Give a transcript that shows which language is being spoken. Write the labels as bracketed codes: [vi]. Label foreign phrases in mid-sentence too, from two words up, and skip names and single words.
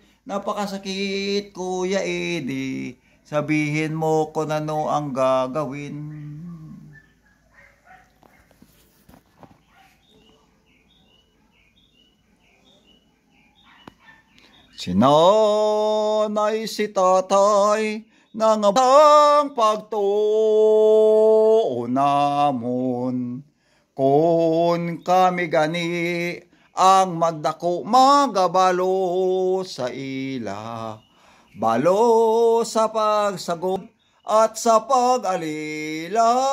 [tl] Napakasakit, kuya di sabihin mo kung ano ang gagawin. Si nanay, si tatay, [hil] nangabang pagtuo namon. Kung kami gani ang magdako magabalo sa ila, balo sa pagsagod at sa pag-alila.